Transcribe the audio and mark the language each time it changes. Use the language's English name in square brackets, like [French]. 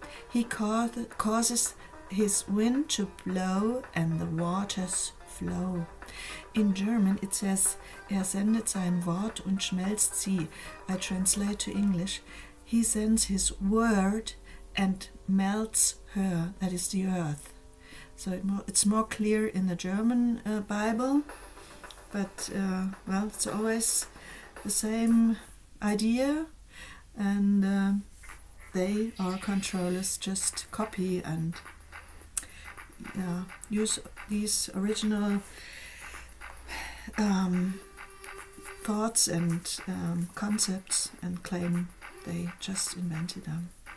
[English] He causes his wind to blow and the waters flow. In German it says, [German] sendet sein Wort und schmelzt sie. [English] I translate to English, he sends his word and melts her, that is the earth. So it's more clear in the German Bible, but well, it's always the same idea, and they, our controllers, just copy and use these original thoughts and concepts and claim they just invented them.